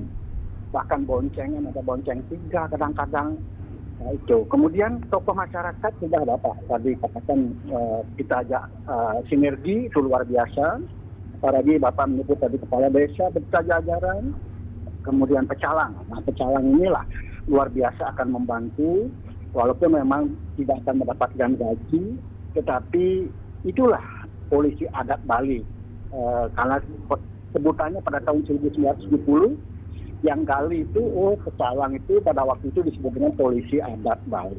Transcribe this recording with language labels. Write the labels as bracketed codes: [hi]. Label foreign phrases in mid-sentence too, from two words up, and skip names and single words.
[id] Bahkan boncengan, ada bonceng 3 kadang-kadang. Nah, itu. Kemudian tokoh masyarakat sudah ada Pak. Tadi katakan kita ajak sinergi itu luar biasa. Apalagi Bapak menyebut tadi kepala desa, beserta jajaran, kemudian pecalang. Nah, pecalang inilah luar biasa akan membantu, walaupun memang tidak akan mendapatkan gaji, tetapi itulah polisi adat Bali. Karena sebutannya pada tahun 1970, yang gali itu, pecalang itu pada waktu itu disebut dengan polisi adat Bali.